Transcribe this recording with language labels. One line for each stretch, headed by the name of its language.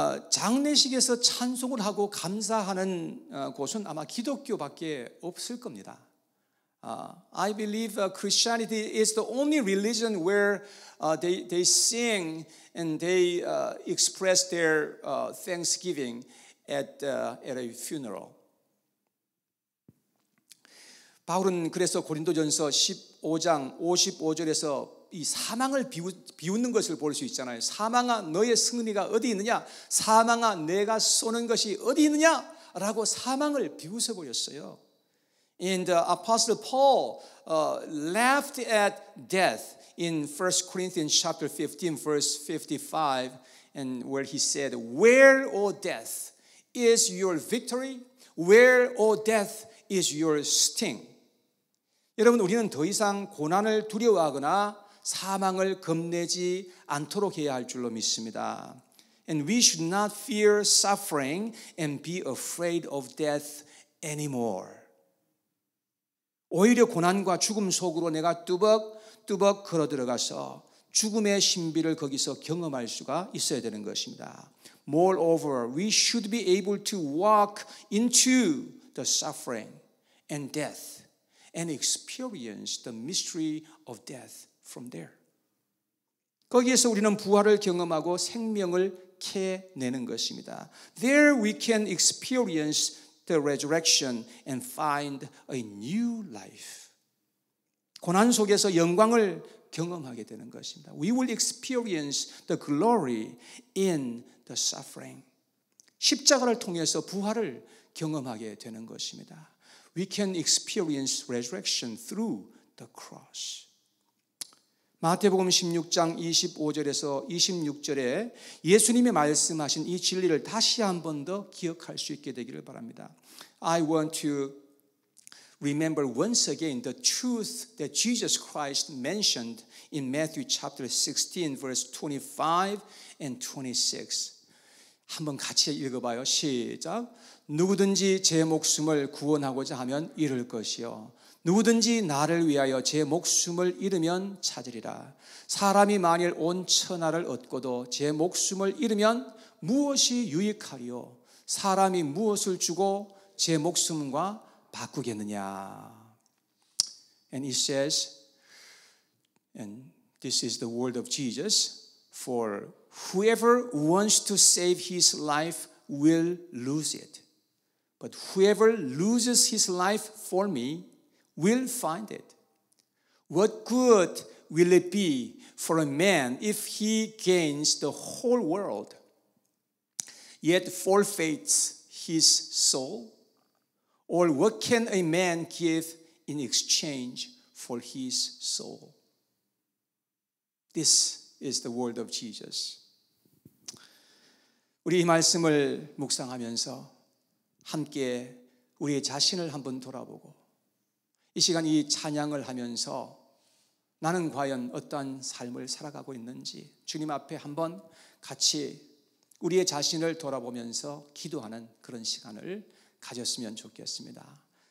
Korean: 장례식에서 찬송을 하고 감사하는 곳은 아마 기독교밖에 없을 겁니다.
English: I believe Christianity is the only religion where they sing and they express their thanksgiving at a funeral.
Korean: 바울은 그래서 고린도전서 15장 55절에서 이 사망을 비웃는 것을 볼 수 있잖아요. 사망아 너의 승리가 어디 있느냐? 사망아 내가 쏘는 것이 어디 있느냐? 라고 사망을 비웃어 버렸어요.
English: And Apostle Paul laughed at death in 1 Corinthians chapter 15 verse 55 and where he said, "Where, O death, is your victory? Where, O death, is your sting?"
Korean: 여러분, 우리는 더 이상 고난을 두려워하거나 사망을 겁내지 않도록 해야 할 줄로 믿습니다.
English: And we should not fear suffering and be afraid of death anymore.
Korean: 오히려 고난과 죽음 속으로 내가 뚜벅뚜벅 걸어 들어가서 죽음의 신비를 거기서 경험할 수가 있어야 되는 것입니다.
English: Moreover, we should be able to walk into the suffering and death and experience the mystery of death from there.
Korean: 거기에서 우리는 부활을 경험하고 생명을 캐내는 것입니다.
English: There we can experience the resurrection and find a new life.
Korean: 고난 속에서 영광을 경험하게 되는 것입니다.
English: We will experience the glory in the suffering.
Korean: 십자가를 통해서 부활을 경험하게 되는 것입니다.
English: We can experience resurrection through the cross.
Korean: 마태복음 16장 25절에서 26절에 예수님이 말씀하신 이 진리를 다시 한 번 더 기억할 수 있게 되기를 바랍니다.
English: I want to remember once again the truth that Jesus Christ mentioned in Matthew chapter 16 verse 25 and 26.
Korean: 한번 같이 읽어봐요. 시작. 누구든지 제 목숨을 구원하고자 하면 잃을 것이요 누구든지 나를 위하여 제 목숨을 잃으면 찾으리라. 사람이 만일 온 천하를 얻고도 제 목숨을 잃으면 무엇이 유익하리요? 사람이 무엇을 주고 제 목숨과 바꾸겠느냐?
English: And it says, and this is the word of Jesus, for whoever wants to save his life will lose it. But whoever loses his life for me will find it. What good will it be for a man if he gains the whole world, yet forfeits his soul? Or what can a man give in exchange for his soul? This is the word of Jesus.
Korean: 우리 이 말씀을 묵상하면서 함께 우리의 자신을 한번 돌아보고 이 시간 이 찬양을 하면서 나는 과연 어떠한 삶을 살아가고 있는지 주님 앞에 한번 같이 우리의 자신을 돌아보면서 기도하는 그런 시간을 가졌으면 좋겠습니다.